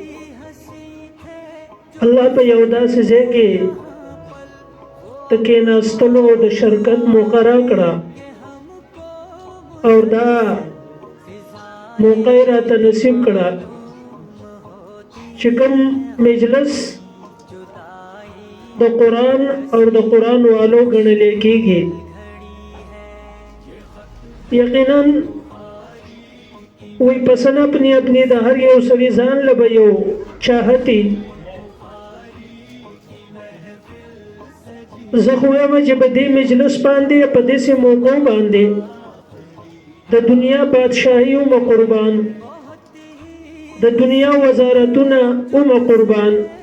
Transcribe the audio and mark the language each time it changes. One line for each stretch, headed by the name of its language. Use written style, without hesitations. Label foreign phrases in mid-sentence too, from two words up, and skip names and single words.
Pashto: الله په یو داسې ځای کې د کېناستلو د شرکت موقع راکړه او دا موقع یې راته نصیب کړه چې کوم مجلس د قرآن او د قرآن والو ګڼل کېږي یقینا وی
Urdu: پسند اپنی اپنی
Pashto: د هر یو سړي ځان له به یو چاهتي زه خو وایم چې په دې مجلس باندې په داسې موقع باندې د دنیا بادشاهي ومه قربان د دنیا وزارتونه ومه قربان